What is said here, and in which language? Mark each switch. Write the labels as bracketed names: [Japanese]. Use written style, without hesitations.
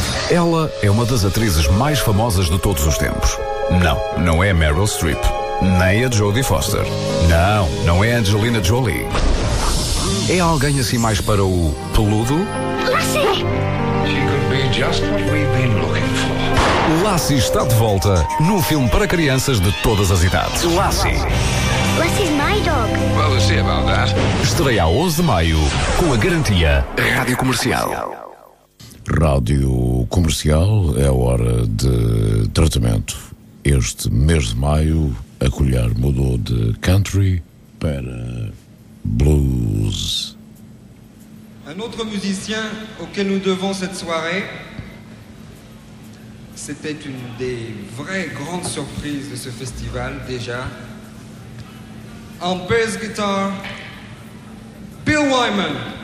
[Portuguese] Ela é uma das atrizes mais famosas de todos os tempos. Não, não é Meryl Streep. Nem a Jodie Foster. Não, não é Angelina Jolie. É alguém assim mais para o peludo? Lassie! [English] She could be just what we've been looking for. [Portuguese] Lassie está de volta num filme para crianças de todas as idades. Lassie. [English] Lassie's my dog. Well, we'll see about that. [Portuguese] Estreia a 11 de maio com a garantia Rádio Comercial. Rádio Comercial, é hora de tratamento. Este mês de maio, a colher mudou de country para blues. [French] Un autre musicien auquel nous devons cette soirée, c'était une des vraies grandes surprises de ce festival déjà, en bass guitar, Bill Wyman.